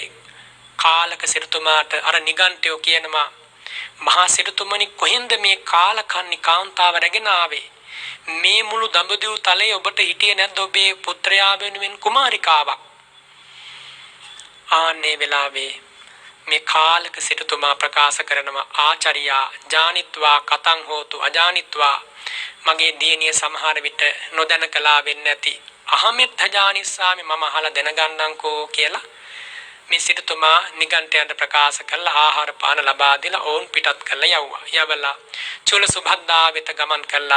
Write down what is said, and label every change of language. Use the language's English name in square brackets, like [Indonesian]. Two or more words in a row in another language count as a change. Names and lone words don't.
[Sinhala] කාලක සිටුමාට අර නිගණ්ඨයෝ කියනවා මහා සිටුතුමනි කොහෙන්ද මේ කාලකන්ණි කාන්තාව රැගෙන ආවේ? මේ මුළු දඹදිව් තලයේ ඔබට හිටියේ නැද්ද ඔබේ පුත්‍රයා වෙනුවෙන් කුමාරිකාවක්? ආන්නේ වෙලාවේ මේ කාලක සිටුතුමා ප්‍රකාශ කරනවා [Pali] ආචාර්යා ජානිත්වා කතං හෝතු අජානිත්වා [Sinhala] මගේ දියණිය සමහර විට නොදැන කළා වෙන්නේ නැති [Pali] අහමෙත් ජානිස්සාමි [Sinhala] මම අහලා දැනගන්නම්කෝ කියලා මේ සිටුතුමා නිගණ්ඨයන්ට ප්‍රකාශ කළා ආහාර පාන ලබා දීලා ඕන් පිටත් කළා යවුවා. යවලා චූල සුභද්දා වෙත ගමන් කළා.